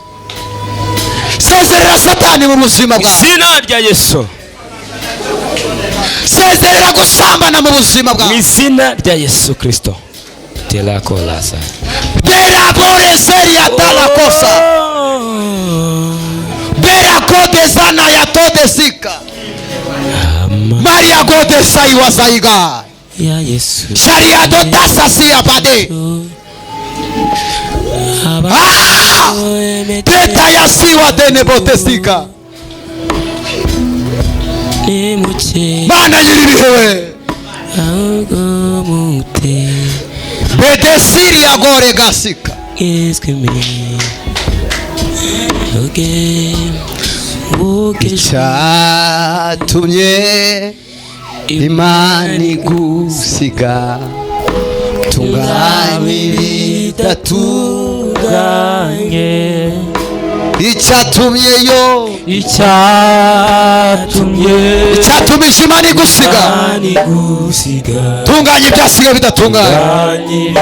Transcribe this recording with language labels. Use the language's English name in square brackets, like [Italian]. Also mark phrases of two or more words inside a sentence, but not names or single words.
[Kinyarwanda] sezerera satani mu buzima bwawe izina rya Yesu sezerera gusambana mu buzima bwawe izina rya Yesu Kristo tela kolasa bera bore seria tala kosa bera kode sana ya tode sika Maria gode sai wasaiga ya Yesu sharia do tasa si apade teta ya siwa dene botesika Mana nyiribihewe bede siri ya gore gasika icyatumye Imana igusiga tunganye bidatunganye icyatumye Imana igusiga tunganye ibyasigaye bidatunganye